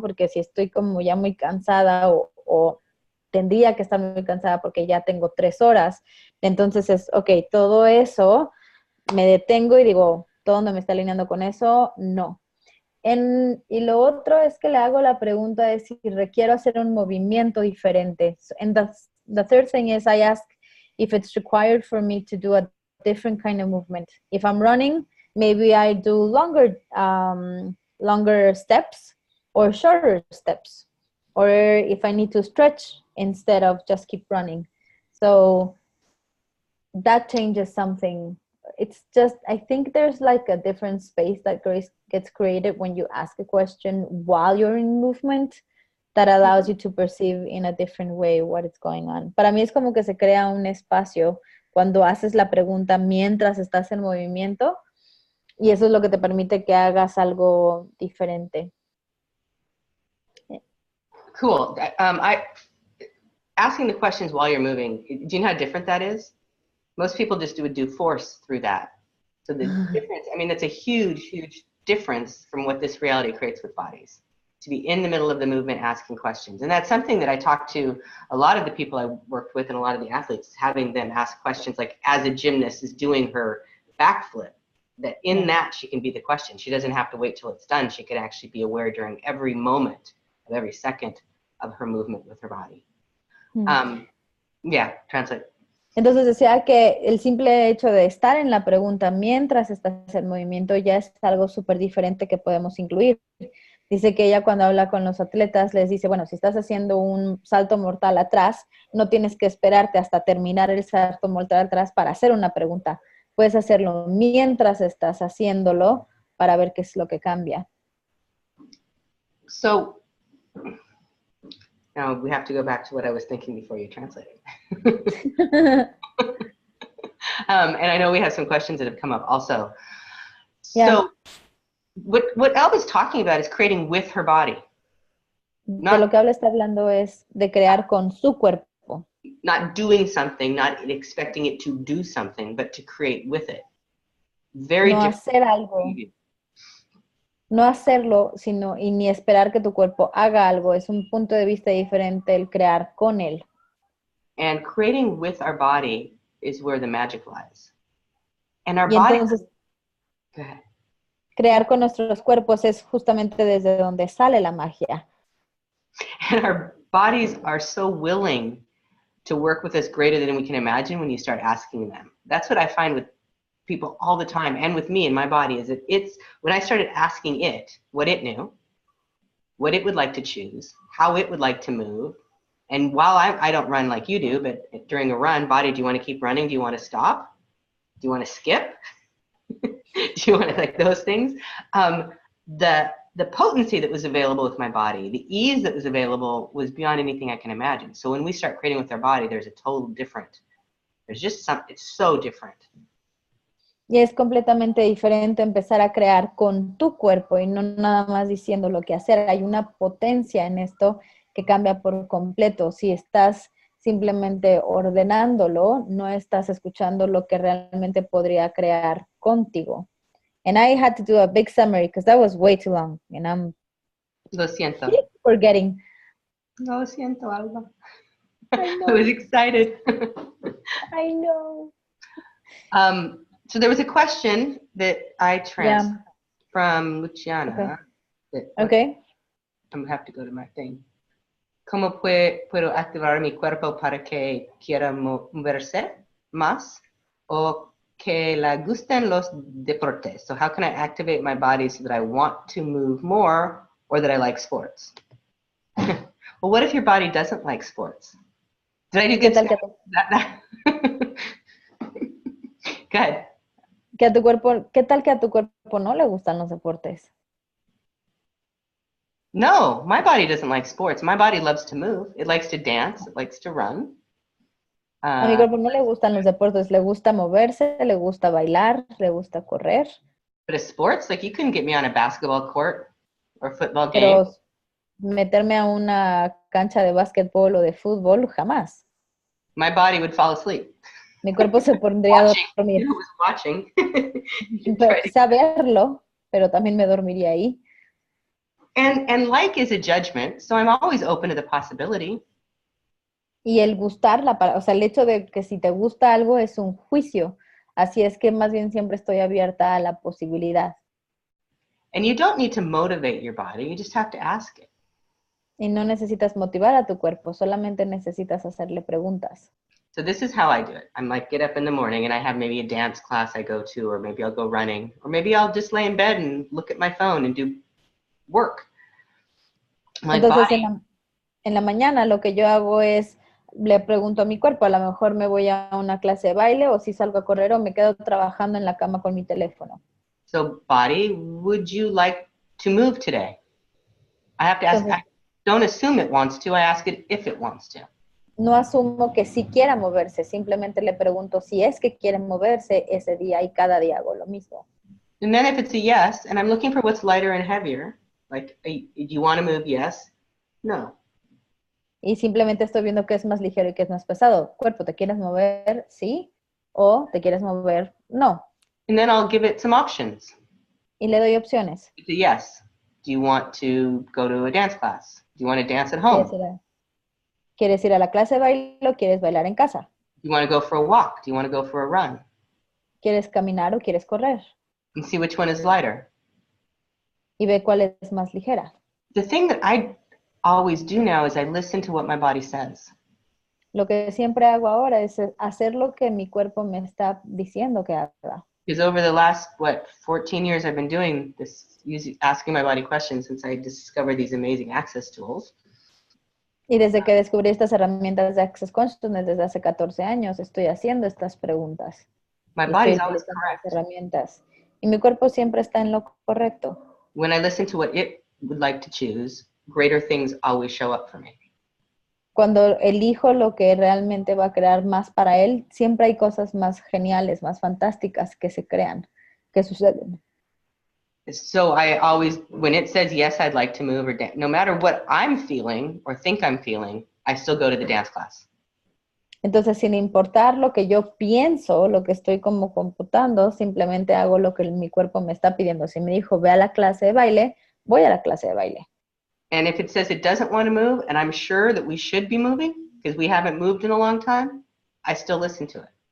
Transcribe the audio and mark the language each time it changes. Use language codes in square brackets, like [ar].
[es] Porque si estoy como ya muy cansada o tendría que estar muy cansada porque ya tengo 3 horas, entonces es, ok, todo eso, me detengo y digo, ¿todo donde me está alineando con eso? No. Y lo otro es que le hago la pregunta de si requiero hacer un movimiento diferente. [en] And the third thing is I ask if it's required for me to do a different kind of movement. If I'm running, maybe I do longer steps or shorter steps. Or if I need to stretch instead of just keep running. So that changes something. It's just, I think there's like a different space that gets created when you ask a question while you're in movement that allows you to perceive in a different way what is going on. [es] Para mí es como que se crea un espacio cuando haces la pregunta mientras estás en movimiento y eso es lo que te permite que hagas algo diferente. [en] Cool. asking the questions while you're moving, do you know how different that is? Most people just would do force through that. So the difference, I mean, it's a huge, huge difference from what this reality creates with bodies. To be in the middle of the movement asking questions. And that's something that I talk to a lot of the people I worked with and a lot of the athletes, having them ask questions like, as a gymnast is doing her backflip, that in that she can be the question. She doesn't have to wait till it's done. She could actually be aware during every moment of every second of her movement with her body. Yeah, translate. [es] Entonces decía que el simple hecho de estar en la pregunta mientras estás en movimiento ya es algo súper diferente que podemos incluir. Dice que ella cuando habla con los atletas les dice, bueno, si estás haciendo un salto mortal atrás, no tienes que esperarte hasta terminar el salto mortal atrás para hacer una pregunta. Puedes hacerlo mientras estás haciéndolo para ver qué es lo que cambia. [en] So, now we have to go back to what I was thinking before you translated. And I know we have some questions that have come up also. Yeah. So, what Alba's talking about is creating with her body. [es] De lo que Alba está hablando es de crear con su cuerpo. [en] Not doing something, not expecting it to do something, but to create with it. Very [es] no [en] different. [es] Hacer algo. No hacerlo, sino y ni esperar que tu cuerpo haga algo. Es un punto de vista diferente el crear con él. [en] And creating with our body is where the magic lies. And our [es] y [en] body. [es] Entonces, [en] go ahead. [es] Crear con nuestros cuerpos es justamente desde donde sale la magia. [en] And our bodies are so willing to work with us greater than we can imagine when you start asking them. That's what I find with people all the time, and with me and my body, is that it's when I started asking it what it knew, what it would like to choose, how it would like to move. And while I don't run like you do, but during a run, body, do you want to keep running? Do you want to stop? Do you want to skip? Do you want to, like those things? The potency that was available with my body, the ease that was available was beyond anything I can imagine. So when we start creating with our body, there's a total different, there's just something, it's so different. [es] Y es completamente diferente empezar a crear con tu cuerpo y no nada más diciendo lo que hacer. Hay una potencia en esto que cambia por completo. Si estás simplemente ordenándolo, no estás escuchando lo que realmente podría crear contigo. [en] And I had to do a big summary because that was way too long. And I'm [es] Lo siento. [en] forgetting. [es] Lo siento, Alba. [en] I was excited. I know. So there was a question that I transferred from Luciana. Okay. I'm going to have to go to my thing. [es] ¿Cómo puedo activar mi cuerpo para que quiera moverse más o que le gusten los deportes? [en] So how can I activate my body so that I want to move more or that I like sports? Well, what if your body doesn't like sports? Did I do good stuff? Go ahead. [es] ¿Qué tal que a tu cuerpo no le gustan los deportes? [en] No, my body doesn't like sports. My body loves to move. It likes to dance. It likes to run. [es] A mi cuerpo no le gustan los deportes. Le gusta moverse, le gusta bailar, le gusta correr. [en] But sports, like you couldn't get me on a basketball court or football game. [es] Pero meterme a una cancha de básquetbol o de fútbol, jamás. [en] My body would fall asleep. [es] Mi cuerpo se pondría a dormir. [en] Watching. [es] Quizá verlo, pero también me dormiría ahí. [en] And like is a judgment, so I'm always open to the possibility. [es] Y el gustar, o sea, el hecho de que si te gusta algo es un juicio. Así es que más bien siempre estoy abierta a la posibilidad. [en] And you don't need to motivate your body, you just have to ask it. [es] Y no necesitas motivar a tu cuerpo, solamente necesitas hacerle preguntas. [en] So this is how I do it. I'm like, get up in the morning and I have maybe a dance class I go to, or maybe I'll go running, or maybe I'll just lay in bed and look at my phone and do work. [es] Entonces en la mañana lo que yo hago es, le pregunto a mi cuerpo, a lo mejor me voy a una clase de baile o si salgo a correr o me quedo trabajando en la cama con mi teléfono. [en] So body, would you like to move today? I have to ask, I don't assume it wants to, I ask it if it wants to. [es] No asumo que si quiera moverse, simplemente le pregunto si es que quiere moverse ese día y cada día hago lo mismo. [en] And then if it's a yes, and I'm looking for what's lighter and heavier, like, do you want to move? Yes. No. [es] Y simplemente estoy viendo qué es más ligero y qué es más pesado. Cuerpo, ¿te quieres mover? Sí. ¿O te quieres mover? No. [en] And then I'll give it some options. [es] Y le doy opciones. [en] It's a yes. Do you want to go to a dance class? Do you want to dance at [es] ¿Quieres [en] home? [es] ir quieres ir a la clase de baile o quieres bailar en casa? [en] Do you want to go for a walk? Do you want to go for a run? [es] ¿Quieres caminar o quieres correr? [en] And see which one is lighter. [es] Y ve cuál es más ligera. [en] The thing that I always do now is I listen to what my body says. [es] Lo que siempre hago ahora es hacer lo que mi cuerpo me está diciendo que haga. [en] Because over the last, 14 years I've been doing this, asking my body questions since I discovered these amazing access tools. [es] Y desde que descubrí estas herramientas de Access Consciousness desde hace 14 años, estoy haciendo estas preguntas. [en] My [es] Y [en] body's [es] estoy [en] always [es] utilizando [en] correct. [es] las herramientas. Y mi cuerpo siempre está en lo correcto. [en] When I listen to what it would like to choose, greater things always show up for me. [es] Cuando elijo lo que realmente va a crear más para él, siempre hay cosas más geniales, más fantásticas que se crean, que suceden. [en] So I always, when it says yes, I'd like to move or dance, no matter what I'm feeling or think I'm feeling, I still go to the dance class. [es] Entonces, sin importar lo que yo pienso, lo que estoy como computando, simplemente hago lo que mi cuerpo me está pidiendo. Si me dijo, ve a la clase de baile, voy a la clase de baile. [en] And if it says it doesn't want to move, and I'm sure that we should be moving because we haven't moved in a long time, I still listen to it.